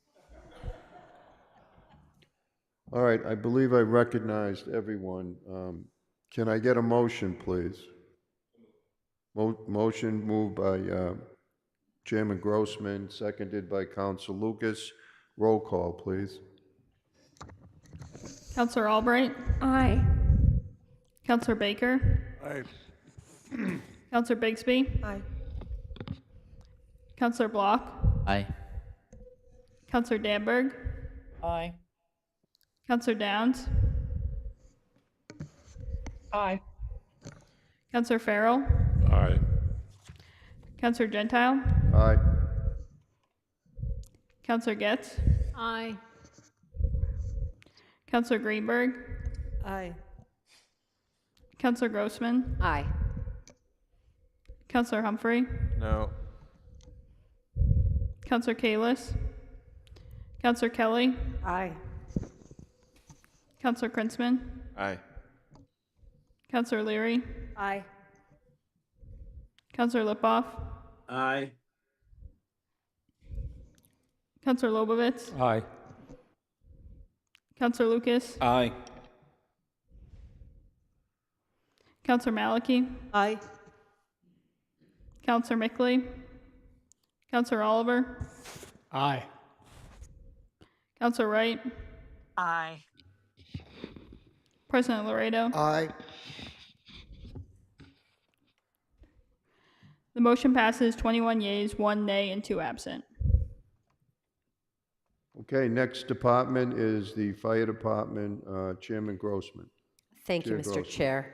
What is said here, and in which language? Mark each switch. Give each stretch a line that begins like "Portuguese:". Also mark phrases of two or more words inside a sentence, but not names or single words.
English: All right, I believe I recognized everyone. Can I get a motion, please? Motion moved by Chairman Grossman, seconded by Councilor Lucas. Roll call, please. Councilor Albright? Aye. Councilor Baker? Aye. Councilor Bigsby? Aye. Councilor Block? Aye. Councilor Danberg? Aye. Councilor Downs? Aye. Councilor Farrell? Aye. Councilor Gentile? Aye. Councilor Getz? Aye. Councilor Greenberg? Aye. Councilor Grossman? Aye. Councilor Humphrey? No. Counselor Kalis. Counselor Kelly. Aye. Counselor Krinsman. Aye. Counselor Leary. Aye. Counselor Lipoff. Aye. Counselor Lobovitz. Aye. Counselor Lucas. Aye. Counselor Maliki. Aye. Counselor Mickley. Counselor Oliver. Aye. Counselor Wright. Aye. President Laredo. Aye. The motion passes 21 yeas, 1 nay, and 2 absent. Okay, next department is the Fire Department, Chairman Grossman. Thank you, Chair Mr. Grossman. Chair.